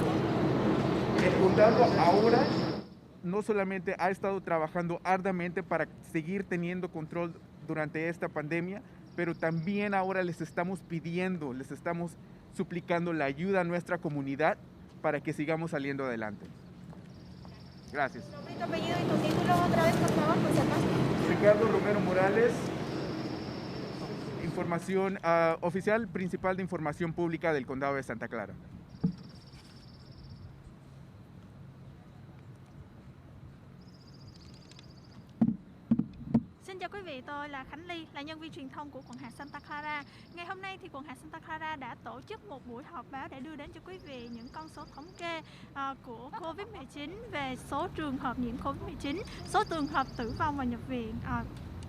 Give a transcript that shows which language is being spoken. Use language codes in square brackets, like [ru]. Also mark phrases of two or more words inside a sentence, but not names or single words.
[es] El condado ahora no solamente ha estado trabajando arduamente para seguir teniendo control durante esta pandemia, pero también ahora les estamos pidiendo, les estamos suplicando la ayuda a nuestra comunidad para que sigamos saliendo adelante. Gracias. Tu nombre y tu apellido y tu título otra vez, por favor, por si acaso. Ricardo Romero Morales, oficial principal de información pública del condado de Santa Clara. [vi] Xin chào quý vị, tôi là Khánh Ly, là nhân viên truyền thông của quận hạt Santa Clara. Ngày hôm nay thì quận hạt Santa Clara đã tổ chức một buổi họp báo để đưa đến cho quý vị những con số thống kê của Covid-19 về số trường hợp nhiễm Covid-19, số trường hợp tử vong và nhập viện.